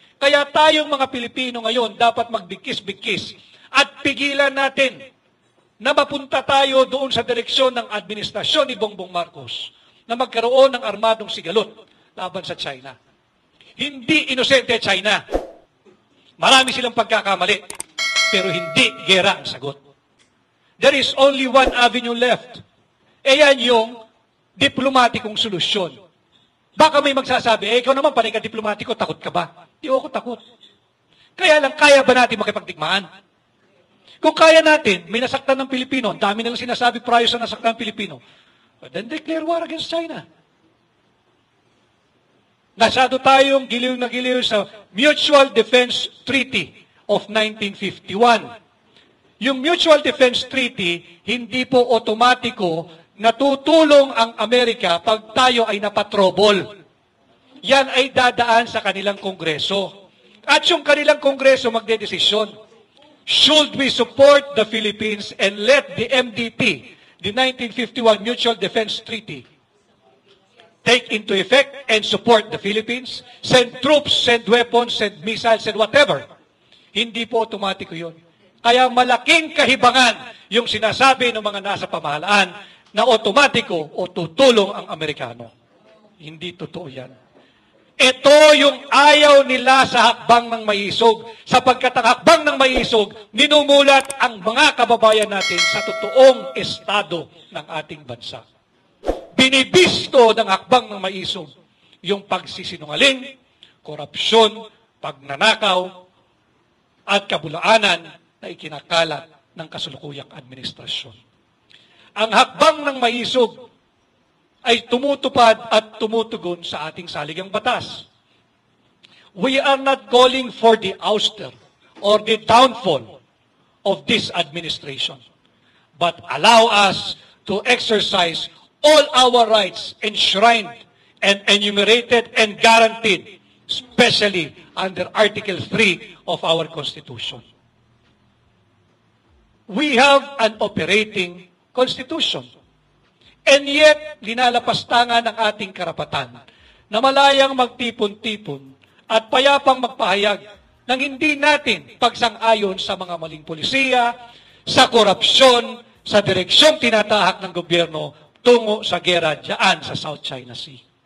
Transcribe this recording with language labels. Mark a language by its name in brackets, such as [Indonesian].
[Filipino] Kaya tayong mga Pilipino ngayon dapat magbigkis-bigkis at pigilan natin na mapunta tayo doon sa direksyon ng administrasyon ni Bongbong Marcos na magkaroon ng armadong sigalot laban sa China. Hindi inosente China. Marami silang pagkakamali, pero hindi gera ang sagot. [English] There is only one avenue left. [Filipino] E yan yung diplomatikong solusyon. Baka may magsasabi, ikaw naman panay ka diplomatiko, takot ka ba? Di ako takot. Kaya lang, kaya ba natin makipagdigmaan? Kung kaya natin, may nasaktan ng Pilipino, ang dami nalang sinasabi prior sa nasaktan ng Pilipino, [English] then declare war against China. [Filipino] Nasado tayong giliw na giliw sa Mutual Defense Treaty of 1951. Yung Mutual Defense Treaty, hindi po otomatiko natutulong ang Amerika pag tayo ay napatrobol. Yan ay dadaan sa kanilang kongreso. At yung kanilang kongreso magdedesisyon. [English] Should we support the Philippines and let the MDT, the 1951 Mutual Defense Treaty, take into effect and support the Philippines? Send troops, send weapons, send missiles, send whatever. [Filipino] Hindi po otomatiko yun. Kaya malaking kahibangan yung sinasabi ng mga nasa pamahalaan na otomatiko o tutulong ang Amerikano. Hindi totoo yan. Ito yung ayaw nila sa hakbang ng Maisog, sapagkat ang hakbang ng Maisog, ninumulat ang mga kababayan natin sa totoong estado ng ating bansa. Binibisto ng hakbang ng Maisog yung pagsisinungaling, korupsyon, pagnanakaw, at kabulaanan na ikinakalat ng kasulukuyang administrasyon. Ang hakbang ng Maisog ay tumutupad at tumutugon sa ating saligang batas. [English] We are not calling for the ouster or the downfall of this administration, but allow us to exercise all our rights enshrined and enumerated and guaranteed, especially under Article 3 of our Constitution. We have an operating Constitution. And yet, [Filipino] linalapastangan ang ating karapatan na malayang magtipon-tipon at payapang magpahayag ng hindi natin pagsang-ayon sa mga maling polisiya, sa korupsyon, sa direksyong tinatahak ng gobyerno tungo sa gera dyan sa South China Sea.